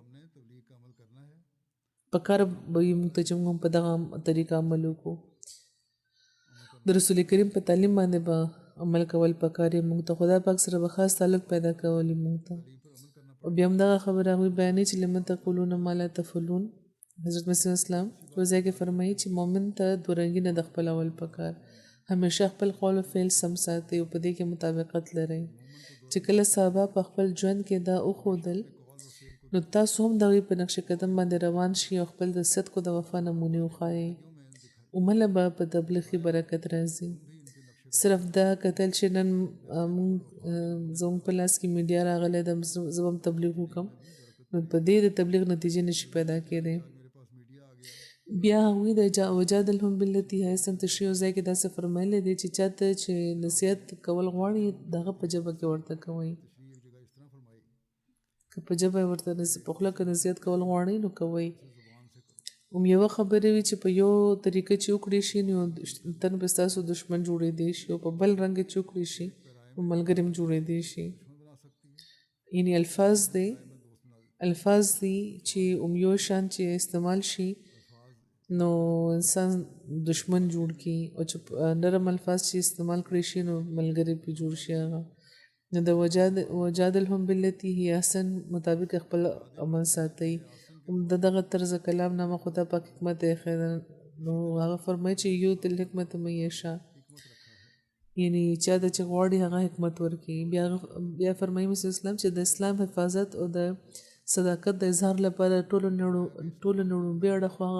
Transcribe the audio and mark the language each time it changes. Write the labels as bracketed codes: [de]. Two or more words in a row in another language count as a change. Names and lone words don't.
[ps] پکار به وي موږ ته چې موږ په دغه طریقه عمل وکړو د رسول کریم په تعلیم باندې به عمل کول پکار یې موږ ته خدای پاک سره به خاص تعلق پیدا کولی موږ ته او بیا هم دغه خبره هغوی بیانوي چې [ar] لم تقولون ما لا تفعلون [ps] حضرت مسیح اسلام په ځای کې فرمایي چې مؤمن ته دوه رنګي نه د خپلول پکار همیشه خپل قول او فعل سم ساتي او په دې کې مطابقت لري چې کله صحابه په خپل ژوند کې دا وښودل نو تاسو هم د هغوی په نقش قدم باندې روان شئ او خپل د صدق او د وفا نمونې وښایئ عمله به په تبلیغ کې برکت راځي صرف دا کتل چې نن زموږ په لاس کې میډیا راغلی ده زه به هم تبلیغ وکړم نو په دې د تبلیغ نتیجې نشي پیدا کېدی بیا هغوی د [ar] وجادلهم بالتي هي احسن [ps] تشریح ځای کې داسې فرمایلی دی چې چاته چې نصیحت کول غواړي د هغه په ژبه کې ورته کوئ که په ژبه ورته په خوله کې نصیحت کول غواړئ نو کوئ یوه خبرې وي چې په یو طریقه چې وکړې شي نو تن به ستاسو دشمن جوړېدی شي او په بل رنګ چې وکړې شي نو ملګری هم جوړېدی شي یعنې الفاظ دي چې یو شان چې استعمال شي نو انسان دشمن جوړ کی او چې نرم الفاظ چې استعمال کړی شي نو ملګری پې جوړ شي هغه نو د [ar] وجادلهم بالتي هي احسن [ps] مطابق خپل عمل ساتئ دغه طرز کلام نامه خدا پاک حکمت خیر نو هغه فرمایي چې [ar] یؤتي الحکمة من یشاء [ps] یعنی چا د چې غواړي هغه حکمت ورکړي بیا فرمایي مسیح اسلام چې د اسلام حفاظت او د صداقت د اظهار لپاره ټولو نړومبی اړخ